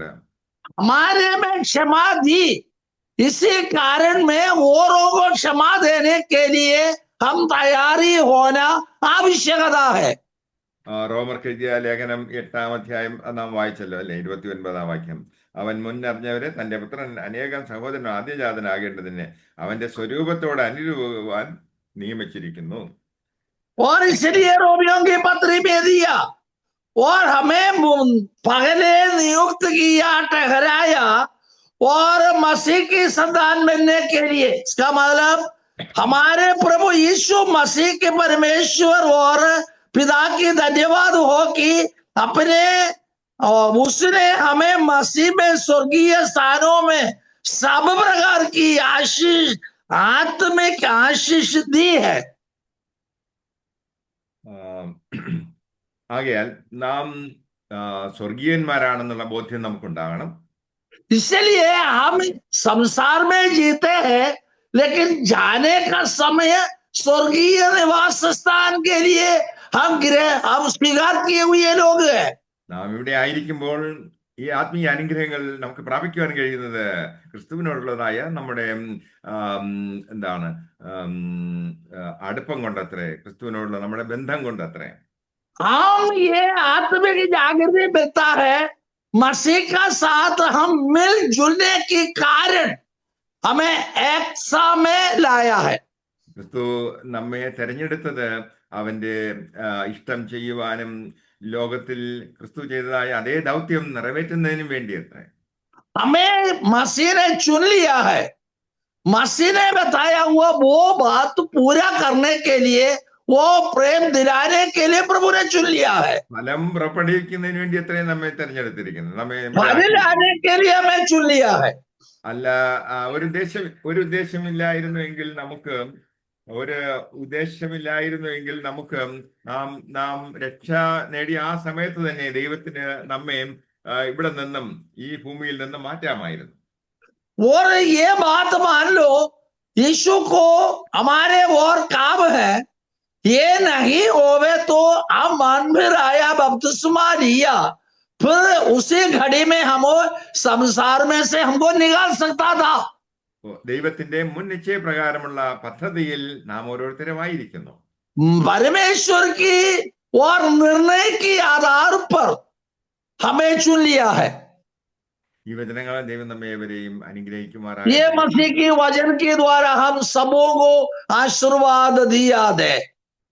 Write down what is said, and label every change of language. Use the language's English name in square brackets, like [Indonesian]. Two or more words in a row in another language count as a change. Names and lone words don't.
[Hindi] हमारे में क्षमा दी, इसी कारण में औरों को क्षमा देने के लिए हम तैयारी होना आवश्यकता है। [Malayalam] റോമർക്ക് എഴുതിയ ലേഖനം 8-ാം അധ്യായം നാം വായിച്ചല്ലോ അല്ലെ, 29-ാം വാക്യം. അവൻ മുന്നറിഞ്ഞവരെ തന്റെ പുത്രൻ അനേകം സഹോദരൻ ആദ്യജാതനാകേണ്ടതിന് അവന്റെ സ്വരൂപത്തോട് അനുരൂപമാൻ നിയമിച്ചിരിക്കുന്നു. [Hindi] और इसलिए रोमियों की पत्री में दिया और हमें पहले नियुक्त किया, ठहराया और मसीह की संतान बनने के लिए। इसका मतलब हमारे प्रभु यीशु मसीह के परमेश्वर और पिता की धन्यवाद हो कि अपने उसने हमें मसीह में स्वर्गीय स्थानों में सब प्रकार की आशीष, आत्मिक आशीष दी है। [Malayalam] ആകയാൽ നാം സ്വർഗീയന്മാരാണെന്നുള്ള ബോധ്യം നമുക്കുണ്ടാകണം. [Hindi] इसलिए हम संसार में जीते हैं, लेकिन जाने का समय स्वर्गीय निवास स्थान के लिए हम स्वीकार किए हुए लोग हैं। [Malayalam] നാം ഇവിടെ ആയിരിക്കുമ്പോൾ ഈ ആത്മീയ അനുഗ്രഹങ്ങൾ നമുക്ക് പ്രാപിക്കുവാൻ കഴിയുന്നത് ക്രിസ്തുവിനോടുള്ളതായ നമ്മുടെ അടുപ്പം കൊണ്ടത്രേ, ക്രിസ്തുവിനോടുള്ള നമ്മുടെ ബന്ധം കൊണ്ടത്രേ. [Hindi] हम ये आत्मिक जागृति मिलता है, मसीह का साथ हम मिलजुलने के कारण हमें एक सा में लाया है। [Malayalam] ക്രിസ്തു നമ്മെ തെരഞ്ഞെടുത്തത് അവന്റെ ഇഷ്ടം ചെയ്യുവാനും ലോകത്തിൽ ക്രിസ്തു ചെയ്തതായ അതേ ദൗത്യം നിറവേറ്റുന്നതിനും വേണ്ടിയത്രേ. [Hindi] हमें मसीह ने चुन लिया है, मसीह ने बताया हुआ वो बात पूरा करने के लिए, वो प्रेम दिलाने के लिए प्रभु ने चुन लिया है। [Malayalam] ഫലം പുറപ്പെടുവിക്കുന്നതിന് വേണ്ടി അത്രയും നമ്മെ തെരഞ്ഞെടുത്തിരിക്കുന്നത്, നമ്മെ [Hindi] लाने के लिए हमें चुन लिया है। [Malayalam] അല്ല ഒരു ഉദ്ദേശമില്ലായിരുന്നുവെങ്കിൽ നമുക്ക് നാം രക്ഷ നേടിയ ആ സമയത്ത് തന്നെ ദൈവത്തിന് നമ്മെ ഇവിടെ നിന്നും ഈ ഭൂമിയിൽ നിന്നും മാറ്റാമായിരുന്നു. [Hindi] और ये बात मान लो, यीशु को हमारे और काम है, ये नहीं होवे तो हम मन फिर आया बपतिस्मा लिया, फिर उसी घड़ी में हम संसार में से हमको निकाल सकता था। [Malayalam] ദൈവത്തിന്റെ മുൻ നിശ്ചയപ്രകാരമുള്ള പദ്ധതിയിൽ നാം ഓരോരുത്തരുമായിരിക്കുന്നു. [Hindi] परमेश्वर की और निर्णय के आधार पर हमें चुन लिया है। [Malayalam] ഈ വചനങ്ങളെ ദൈവം നമ്മെ ഏവരെയും [Hindi] ये [Malayalam] അനുഗ്രഹിക്കുമാറാകട്ടെ. [Hindi] मसीह की वचन के द्वारा हम सबों को आशीर्वाद दिया दे.